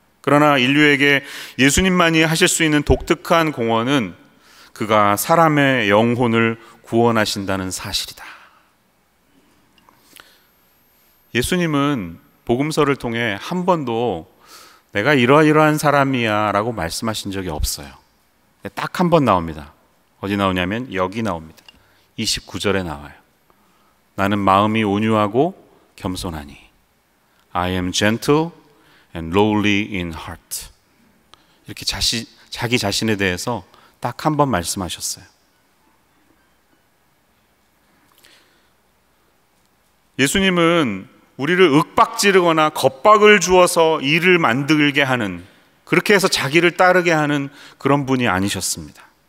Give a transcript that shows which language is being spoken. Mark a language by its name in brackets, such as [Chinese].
[Korean] 그러나 인류에게 예수님만이 하실 수 있는 독특한 공헌은 그가 사람의 영혼을 구원하신다는 사실이다. 예수님은 복음서를 통해 한 번도 내가 이러이러한 사람이야 라고 말씀하신 적이 없어요. 딱 한 번 나옵니다. 어디 나오냐면 여기 나옵니다. 29절에 나와요. 나는 마음이 온유하고 겸손하니 [English] I am gentle and lowly in heart. [Korean] 이렇게 자기 자신에 대해서 딱 한 번 말씀하셨어요. 예수님은 우리를 윽박지르거나 겁박을 주어서 일을 만들게 하는, 그렇게 해서 자기를 따르게 하는 그런 분이 아니셨습니다.